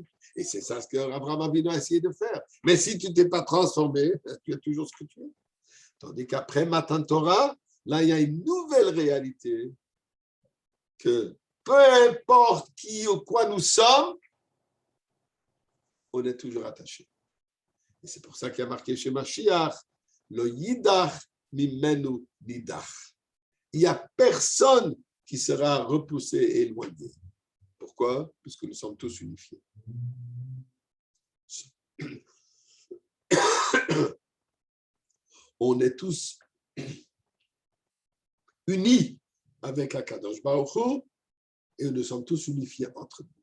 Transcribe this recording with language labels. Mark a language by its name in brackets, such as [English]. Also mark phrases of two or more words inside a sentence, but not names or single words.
[French] Et c'est ça ce qu'Abraham Avinu a essayé de faire. Mais si tu ne t'es pas transformé, tu es toujours ce que tu es. Tandis qu'après Matan Torah, là, il y a une nouvelle réalité que peu importe qui ou quoi nous sommes, on est toujours attaché. Et c'est pour ça qu'il y a marqué chez Mashiach, [Hebrew] לא ידח ממנו נדח. [French] Il n'y a personne qui sera repoussé et éloigné. Pourquoi? Puisque nous sommes tous unifiés. On est tous unis avec Akadosh Baruch Hu et nous sommes tous unifiés entre nous.